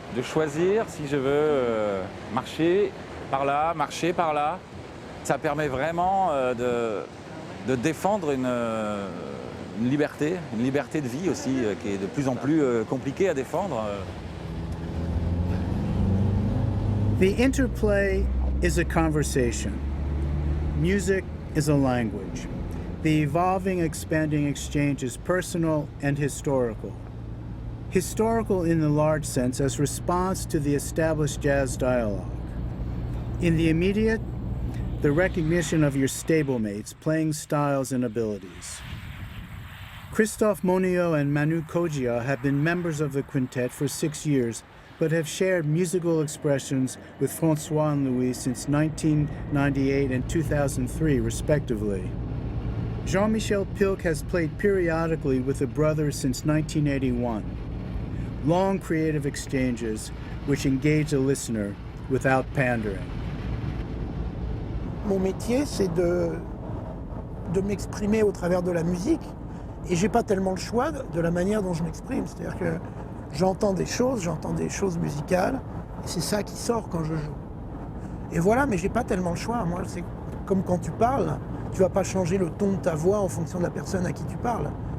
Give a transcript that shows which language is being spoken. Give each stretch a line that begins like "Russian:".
French: De choisir si je veux marcher par là, marcher par là. Ça permet vraiment de défendre une liberté de vie aussi, qui est de plus en plus compliquée à défendre.
English: The interplay is a conversation. Music is a language. The evolving, expanding exchange is personal and historical. Historical in the large sense as response to the established jazz dialogue. In the immediate, the recognition of your stablemates, playing styles and abilities. Christophe Monio and Manu Kogia have been members of the quintet for 6 years, but have shared musical expressions with Francois and Louis since 1998 and 2003, respectively. Jean-Michel Pilk has played periodically with the brothers since 1981. Long creative exchanges which engage the listener without pandering.
French: Mon métier, c'est de m'exprimer au travers de la musique. Et j'ai pas tellement le choix de la manière dont je m'exprime. C'est-à-dire que j'entends des choses musicales, et c'est ça qui sort quand je joue. Et voilà, mais j'ai pas tellement le choix. Moi, c'est comme quand tu parles, tu vas pas changer le ton de ta voix en fonction de la personne à qui tu parles.